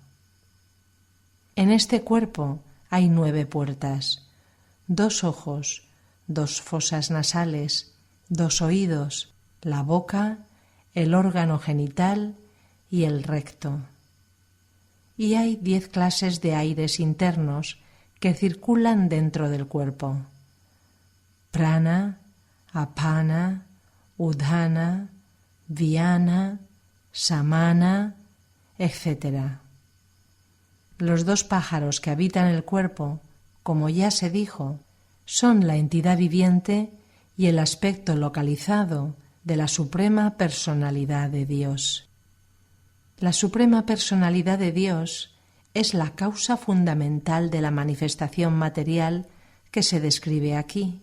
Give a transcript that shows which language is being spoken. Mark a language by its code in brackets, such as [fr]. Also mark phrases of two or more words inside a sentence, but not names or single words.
[es] En este cuerpo hay 9 puertas, 2 ojos, 2 fosas nasales, 2 oídos, la boca, el órgano genital y el recto. Y hay 10 clases de aires internos que circulan dentro del cuerpo: [sa] प्राण, अपान, उधन, व्यान, समान, [es] etc. Los 2 pájaros que habitan el cuerpo, como ya se dijo, son la entidad viviente y el aspecto localizado de la Suprema Personalidad de Dios. La Suprema Personalidad de Dios es la causa fundamental de la manifestación material que se describe aquí.